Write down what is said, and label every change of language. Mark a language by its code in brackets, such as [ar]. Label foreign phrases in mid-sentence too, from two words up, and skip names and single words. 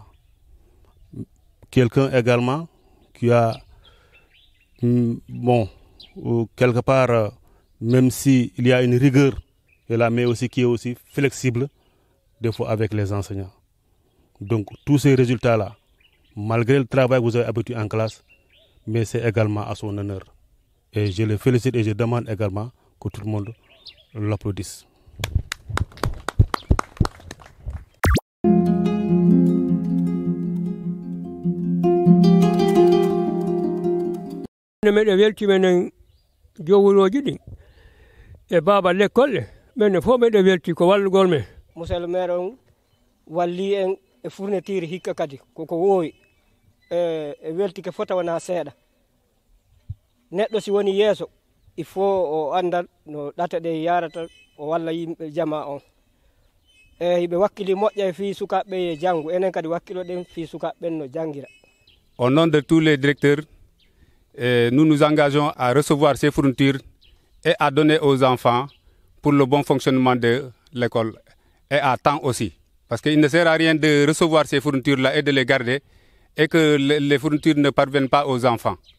[fr] Quelqu'un également qui a, quelque part, même s'il y a une rigueur, mais aussi qui est aussi flexible, des fois avec les enseignants. Donc tous ces résultats-là, malgré le travail que vous avez abattu en classe, mais c'est également à son honneur. Et je le félicite et je demande également que tout le monde l'applaudisse. [ff] Miɗo weltimenen jowuroji ɗin e baaba l'école ɓenne fof miɗo welti ko wallugol men. [fr] Monsieur le maire [ff] on walli en e fourniture hikka kadi koko wowi e welti ke fota wona seeɗa. Neɗɗo si woni yeeso [fr] il faut [ff] o andal no ɗata ɗe yarata o walla yimɓe jama on. Ɓe wakkili moƴƴa e fi sukaɓe e janggo enen kadi wakkilo ɗen fi sukaɓe no jangira. [fr] Au nom de tous les directeurs, nous nous engageons à recevoir ces fournitures et à donner aux enfants pour le bon fonctionnement de l'école et à temps aussi. Parce qu'il ne sert à rien de recevoir ces fournitures-là et de les garder et que les fournitures ne parviennent pas aux enfants.